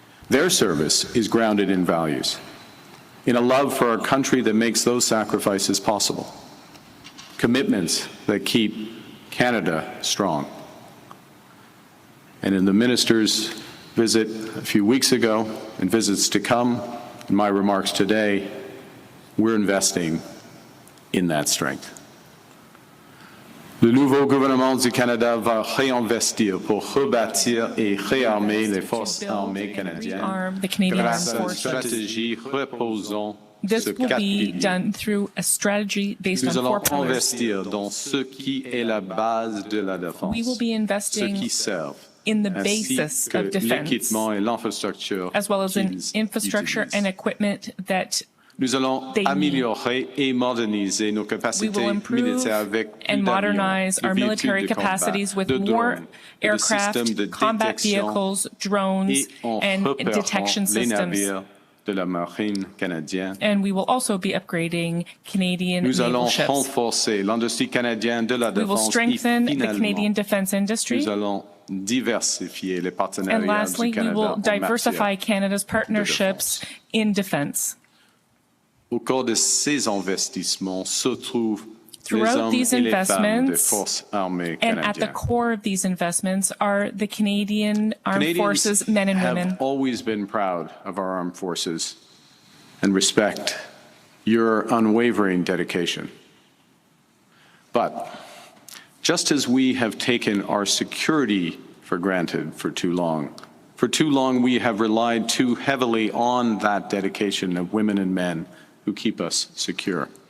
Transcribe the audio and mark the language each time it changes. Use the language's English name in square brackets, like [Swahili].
[English] Their service is grounded in values, in a love for our country that makes those sacrifices possible, commitments that keep Canada strong. And in the minister's visit a few weeks ago and visits to come, in my remarks today, we're investing in that strength. [French] Le nouveau gouvernement du Canada va réinvestir pour rebâtir et réarmer les forces armées canadiennes grâce à une stratégie reposant [English] This will be done through a strategy based on 4 pillars. [French] Nous allons investir dans ce qui est la base de la défense, [English] We will be investing [French] ce qui servent, [English] in the basis of defense, as well as in infrastructure and equipment that [French] Nous allons améliorer et moderniser nos capacités militaires avec [English] and modernize our military capacities with more aircraft, combat vehicles, drones, and detection systems. [French] De la marine canadienne. [English] And we will also be upgrading Canadian naval ships. [French] Nous allons renforcer l'industrie canadienne de la défense. [English] We will strengthen the Canadian defense industry. [French] Nous allons diversifier les partenariats [English] and lastly, [French] du Canada [English] we will diversify Canada's partnerships in defense. [French] Au cours de ces investissements se trouvent [English] Throughout these investments, and at the core of these investments, are the Canadian Armed Forces men and women. Have always been proud of our armed forces and respect your unwavering dedication. But just as we have taken our security for granted for too long we have relied too heavily on that dedication of women and men who keep us secure.